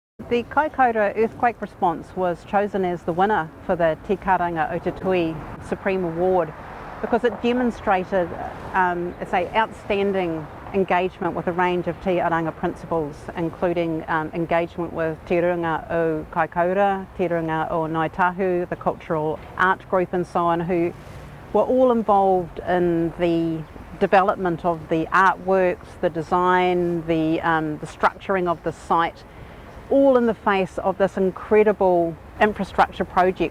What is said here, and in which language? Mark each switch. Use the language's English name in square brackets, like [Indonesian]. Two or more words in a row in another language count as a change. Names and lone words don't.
[English] The Kaikōura Earthquake Response was chosen as the winner for the Te Karanga Tui Supreme Award because it demonstrated outstanding engagement with a range of te aranga principles, including engagement with Te Runga o Kaikōura, Te Runga o Ngaitahu, the cultural art group and so on, who were all involved in the development of the artworks, the design, the structuring of the site, all in the face of this incredible infrastructure project.